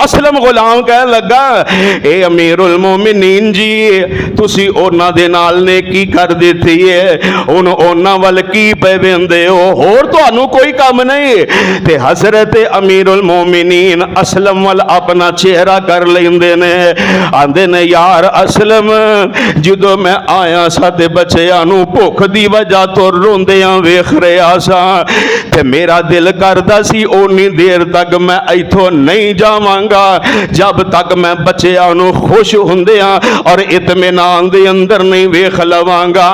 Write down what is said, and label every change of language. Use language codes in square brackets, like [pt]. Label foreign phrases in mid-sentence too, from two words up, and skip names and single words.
[pa] اسلم غلام کہہ لگا اے امیرالمومنین جی تسی اوہناں دے نال نے کی کر دتی ہے، ہن اوہناں ول کی پے ویندے ہو، ہور تہانوں کوئی کم نہیں? تے حضرت امیرالمومنین اسلم ول اپنا چہرہ کر لیندے نے. آندے نے یار اسلم جدوں میں آیا سا تے بچیاں نو بھوک دی وجہ تو روندیاں ویکھ رہا سا تے میرا دل کردا سی اونی دیر تک میں ایتھوں نہیں جاواں گا جب تک میں بچیاں نو خوش ہوندیاں اور اطمینان دے اندر نہیں ویکھ لواں گا۔